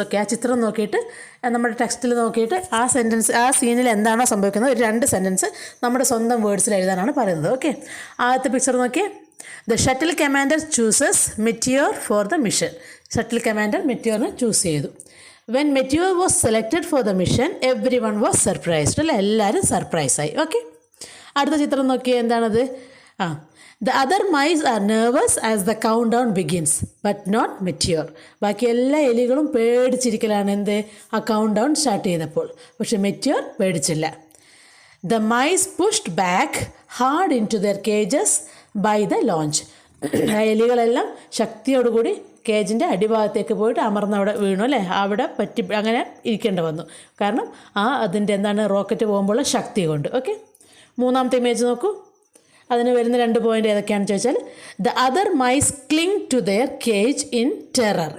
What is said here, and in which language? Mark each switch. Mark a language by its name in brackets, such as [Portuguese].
[Malayalam] Okay, ആ ചിത്രം നോക്കിയിട്ട് നമ്മുടെ ടെക്സ്റ്റിൽ നോക്കിയിട്ട് ആ സീനിൽ എന്താണോ സംഭവിക്കുന്നത് ഒരു 2 സെൻറ്റൻസ് നമ്മുടെ സ്വന്തം വേർഡ്സിൽ എഴുതാനാണ് പറയുന്നത്. [English] okay, [Malayalam] ആദ്യത്തെ പിക്ചർ നോക്കിയേ. [English] The shuttle commander chooses meteor for the mission. [Malayalam] Shuttle commander മെറ്റിയോറിനെ choose ചെയ്തു. [English] When meteor was selected for the mission everyone was surprised. [Malayalam] അല്ലേ, എല്ലാവരും സർപ്രൈസായി. ഓക്കെ, അടുത്ത ചിത്രം നോക്കിയേ. എന്താണത്? [English] The other mice are nervous as the countdown begins, but not Meteor. [Malayalam] ബാക്കി എല്ലാ എലികളും പേടിച്ചിരിക്കലാണ് ആ കൗണ്ട് ഡൗൺ സ്റ്റാർട്ട് ചെയ്തപ്പോൾ. പക്ഷെ meteor പേടിച്ചില്ല. [English] The mice pushed back hard into their cages by the launch. [Malayalam] എലികളെല്ലാം ശക്തിയോടുകൂടി കേജിൻ്റെ അടിഭാഗത്തേക്ക് പോയിട്ട് അമർന്നവിടെ വീണു അല്ലേ. അവിടെ അങ്ങനെ ഇരിക്കേണ്ടി വന്നു. കാരണം അതിൻ്റെ റോക്കറ്റ് പോകുമ്പോഴുള്ള ശക്തി കൊണ്ട്. ഓക്കെ, മൂന്നാമത്തെ ഇമേജ് നോക്കൂ. അതിന് വരുന്ന 2 പോയിൻ്റ് ഏതൊക്കെയാണെന്ന് ചോദിച്ചാൽ, [English] The other mice cling to their cage in terror.